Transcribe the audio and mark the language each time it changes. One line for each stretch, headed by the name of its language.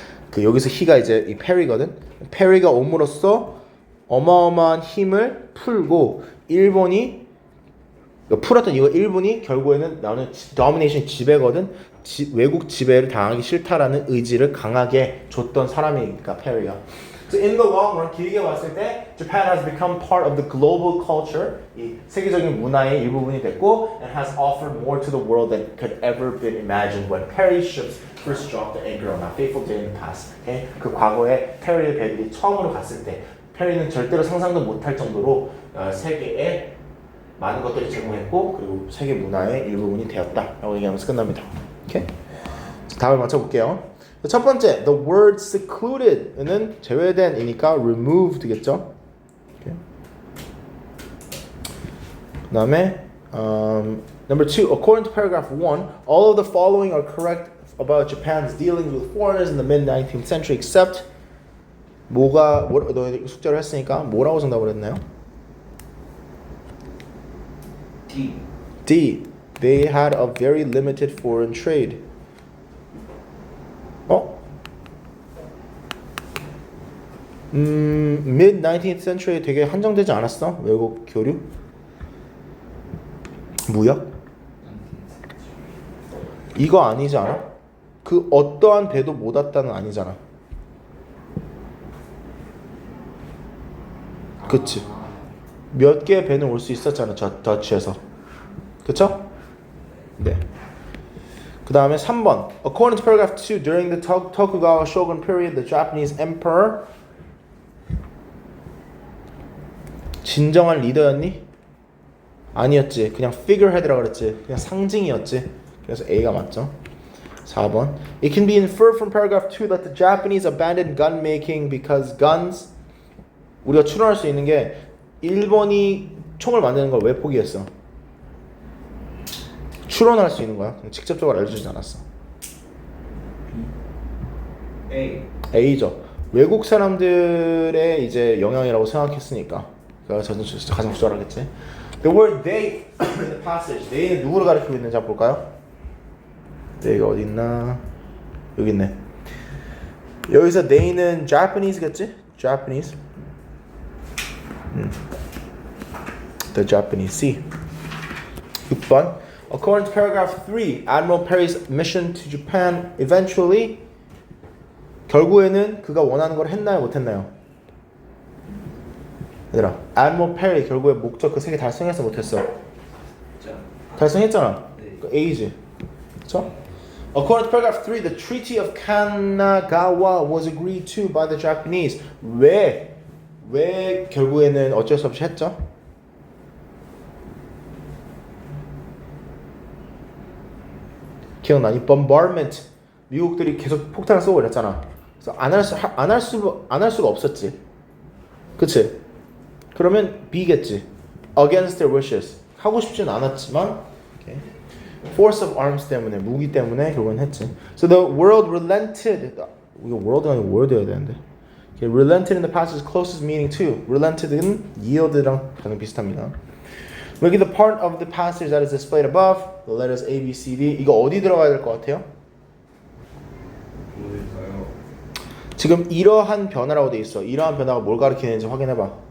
Korean: 그 여기서 he가 이제 이 페리거든. 페리가 옴으로써 어마어마한 힘을 풀고 일본이 그러니까 풀었던 이거 1분이 결국에는 나는 domination 지배거든. 외국 지배를 당하기 싫다라는 의지를 강하게 줬던 사람이니까 페리가.
English: So in the long run
Korean: 길게 봤을 때
English: Japan has become part of the global culture.
Korean: 이 세계적인 문화의 일부분이 됐고
English: and has offered more to the world than could ever been imagined when Perry's ships first dropped the anchor on a fateful day in the past. Okay?
Korean: 그 과거에 페리의 배들이 처음으로 갔을 때 페리는 절대로 상상도 못할 정도로 세계에 많은 것들을 제공했고 그리고 세계 문화의 일부분이 되었다라고 얘기하면서 끝납니다. 오케이? 답을 맞춰볼게요. 첫 번째,
English: the word secluded
Korean: 는 제외된이니까 removed겠죠. 오케이.
English: 그다음에 number 2, according to paragraph 1, all of the following are correct about Japan's dealings with foreigners in the mid 19th century, except
Korean: 너 숙제를 했으니까 뭐라고 정답을 했나요? D. D.
English: They had a very limited foreign trade.
Korean: mid 19th century에 되게 한정되지 않았어? 외국 교류? 무역? 이거 아니지 않아? 그 어떠한 배도 못 왔다는 아니잖아. 그치? 몇 개의 배는 올 수 있었잖아, 더치에서. 그쵸? 네. 그 다음에 3번.
English: According to paragraph 2, during the Tokugawa shogun period, the Japanese emperor
Korean: 진정한 리더였니? 아니었지. 그냥 figurehead라고 그랬지. 그냥 상징이었지. 그래서 A가 맞죠. 4번.
English: It can be inferred from paragraph 2 that the Japanese abandoned gun making because guns
Korean: 우리가 추론할 수 있는 게 일본이 총을 만드는 걸 왜 포기했어? 추론할 수 있는 거야. 직접적으로 알려주지 않았어. A. A죠. 외국 사람들의 이제 영향이라고 생각했으니까. 그래서 저는 가장 적절하겠지.
English: The word they in the passage.
Korean: they는 누구를 가리키고 있는지 한번 볼까요? they가 어디 있나? 여기 있네. 여기서 they는 Japanese겠지?
English: Japanese. The Japanese Sea. 6번. According to paragraph 3, Admiral Perry's mission to Japan eventually
Korean: 결국에는 그가 원하는 걸 했나요? 못했나요? 얘들아, Admiral Perry 결국에 목적 그 세 개 달성했어? 못했어? 자. 달성했잖아. 네. 그 A지. 그쵸?
English: According to paragraph 3, the Treaty of Kanagawa was agreed to by the Japanese.
Korean: 왜 결국에는 어쩔 수 없이 했죠? 기억나니? bombardment. 미국들이 계속 폭탄을 쏘고 그랬잖아. 그래서 안 할 수가 없었지. 그치? 그러면 B겠지.
English: Against their wishes.
Korean: 하고 싶진 않았지만 okay.
English: Force of arms
Korean: 때문에, 무기 때문에 결국은 했지.
English: So the world relented.
Korean: 이거 world가 아니고 word여야 되는데.
English: Okay. Relented in the passage's closest meaning too.
Korean: Relented는 yielded랑 가장 비슷합니다.
English: Look at the part of the passage that is displayed above. The letters A, B, C, D.
Korean: 이거 어디 들어가야 될 것 같아요? 뭘까요? 지금 이러한 변화라고 돼 있어. 이러한 변화가 뭘 가리키는지 확인해봐.